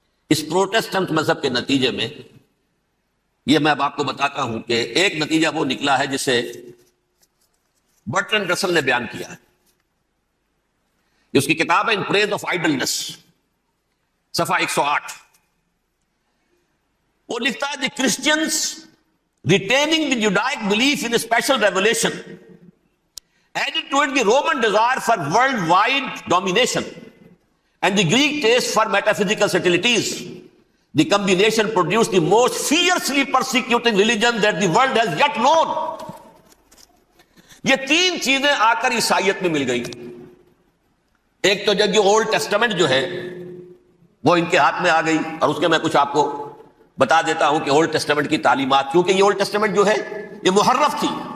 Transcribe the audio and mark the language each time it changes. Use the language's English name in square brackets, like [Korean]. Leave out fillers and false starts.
[Urdu] اس Protestant مذہب کے نتیجے میں یہ میں اب آپ کو بتاتا ہوں کہ ایک نتیجہ وہ نکلا ہے جسے برٹرنڈ رسل نے بیان کیا ہے. اس کی کتاب ہے ان پریز آف آئیڈلنس, صفحہ 108. وہ لکھتا ہے [English] The Christians retaining the Judaic belief in a special revelation added to it the Roman desire for worldwide domination and the Greek taste for metaphysical subtleties. The combination produced the most fiercely persecuting religion that the world has yet known. [Urdu] یہ تین چیزیں آ کر عیسائیت میں مل گئی. ایک تو جب یہ اولڈ ٹیسٹامنٹ جو ہے وہ ان کے ہاتھ میں آ گئی, اور اس کے میں کچھ آپ کو بتا دیتا ہوں کہ اولڈ ٹیسٹامنٹ کی تعلیمات, کیونکہ یہ اولڈ ٹیسٹامنٹ جو ہے یہ محرف تھی.